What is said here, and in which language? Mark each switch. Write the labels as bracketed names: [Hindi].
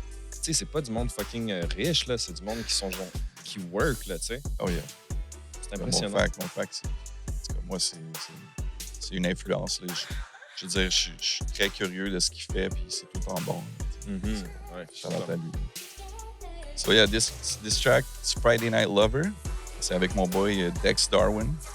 [French] Tu sais, c'est pas du monde fucking riche, là. C'est du monde qui sont, genre, qui work, là, tu sais. [English] Oh yeah. [French] C'est impressionnant. Mon fac, c'est, en tout cas, moi, c'est une influence. Là. Je veux dire, je suis très curieux de ce qu'il fait, puis c'est tout le temps bon. Mhm. Ouais, Shout-out à lui. [English] So yeah, this track, it's Friday Night Lover. [French] C'est avec mon boy Dex Darwin.